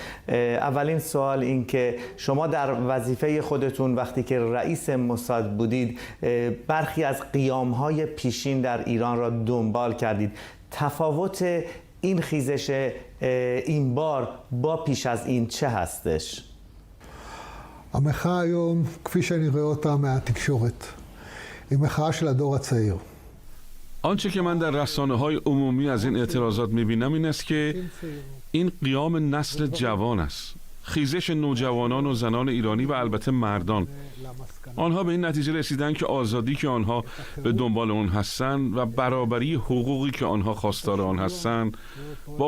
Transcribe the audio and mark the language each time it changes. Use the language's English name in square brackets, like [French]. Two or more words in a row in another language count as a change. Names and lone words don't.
[Persian] اولین سوال این که شما در وظیفه خودتون وقتی که رئیس موساد بودید برخی از قیام‌های پیشین در ایران را דומבל کردید. تفاوت این خیزش این بار با پیش از این چه هستش؟ [Hebrew] המחאה היום, כפי שאני רואה אותה מהתקשורת, היא מחאה של הדור הצעיר. [Persian] آنچه که من در رسانه‌های عمومی از این اعتراضات می‌بینم این است که این قیام نسل جوان است. خیزش نوجوانان و زنان ایرانی و البته مردان. آنها به این نتیجه رسیدن که آزادی که آنها به دنبال آن هستند و برابری حقوقی که آنها خواستار آن هستند با